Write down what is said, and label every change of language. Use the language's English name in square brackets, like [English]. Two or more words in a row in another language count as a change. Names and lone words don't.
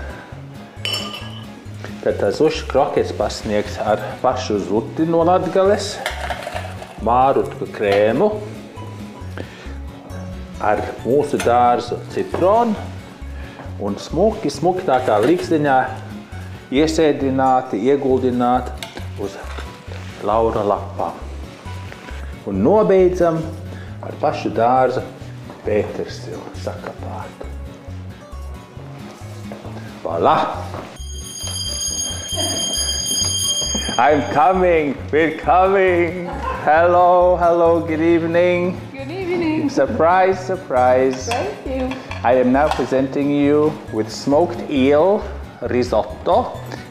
[Latvian] Tad tā zušu kroketes pasniegs ar pašu zuti no Latgales, mārutku krēmu, ar mūsu dārzu citronu un smuki tā kā līkstiņā iesēdināti, ieguldināti uz laura lapām. Un nobeidzam ar pašu dārza pētersilu sakapātu. [English] Voilà! I'm coming, we're coming. Hello, good evening. Good evening. Surprise. Thank you. I am now presenting you with smoked eel risotto.